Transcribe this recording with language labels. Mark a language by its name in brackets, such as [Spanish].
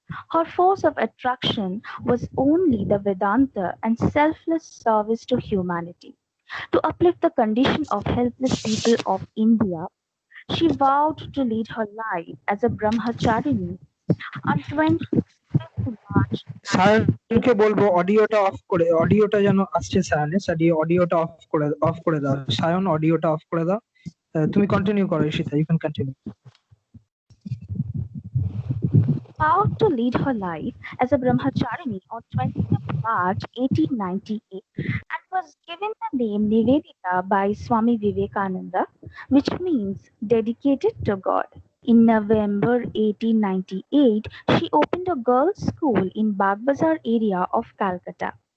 [English] Her force of attraction was only the Vedanta and selfless service to humanity. To uplift the condition of helpless people of India, she vowed to lead her life as a brahmacharini on 25th March [Bangla] সায়নকে বলবো অডিওটা of করে, অডিওটা যেন আসছে সায়নের, অডিওটা of করে দাও সায়ন, অডিওটা অফ করে দাও। তুমি কন্টিনিউ করো Ishita, [English] You can continue. vowed to lead her life as a brahmacharini on 20th March 1898 and was given the name Nivedita by Swami Vivekananda, which means dedicated to God. In November 1898, she opened a girls' school in Bagbazar area of Calcutta.